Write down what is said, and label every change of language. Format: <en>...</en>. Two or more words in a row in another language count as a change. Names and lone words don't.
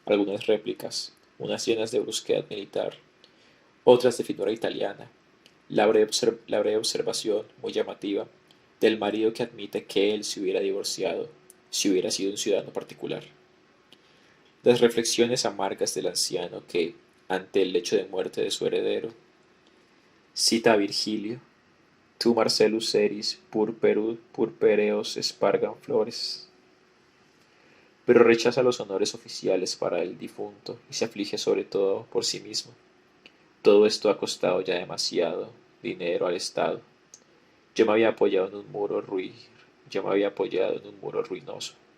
<es>Algunas réplicas, unas llenas de brusquedad militar, otras de finura italiana, la breve observación, muy llamativa, del marido que admite que él se hubiera divorciado si hubiera sido un ciudadano particular. Las reflexiones amargas del anciano que, ante el lecho de muerte de su heredero, cita a Virgilio:</es> <la>Tu Marcellus eris purpureos espargan flores,</la> <es>pero rechaza los honores oficiales para el difunto y se aflige sobre todo por sí mismo. Todo esto ha costado ya demasiado dinero al Estado. Yo me había apoyado en un muro yo me había apoyado en un muro ruinoso.</es>